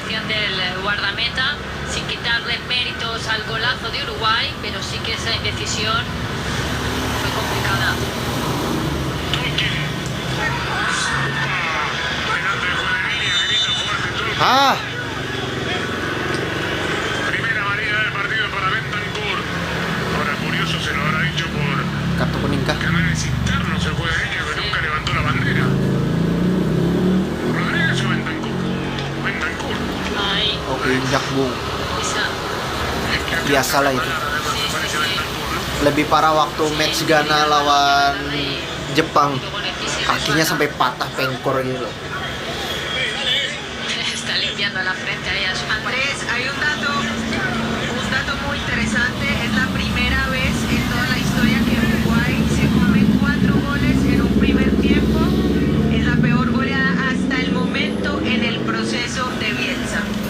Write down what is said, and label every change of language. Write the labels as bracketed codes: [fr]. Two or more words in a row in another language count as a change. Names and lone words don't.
[es] del guardameta, sin quitarle méritos al golazo de Uruguay, pero sí que esa indecisión fue complicada. Tolkien. Delante de juez de línea, grita fuerte Tolkien. Ah, Primera amarilla del partido para Bentancur. Ahora curioso se lo habrá dicho por [id] kartu kuning kah? [es] canales internos el juez de línea que nunca levantó la bandera. ¿Rodríguez o Bentancur? Bentancur. Ahí, [id] Oke, injak bung. [es] esa. Es que acá [id] Biasalah itu. [es] además Sí, aparece sí, sí. Bentancur, ¿no? [id] Lebih parah waktu match Ghana lawan Jepang. [es] Luego le pise [id] Kakinya [es] resbala. [id] sampai patah pengkor gitu. [es] Está limpiando la frente ahí a su Andrés, hay un dato muy interesante. Es la primera vez en toda la historia que Uruguay se come 4 goles en un primer tiempo. Es la peor goleada hasta el momento en el proceso de Bielsa.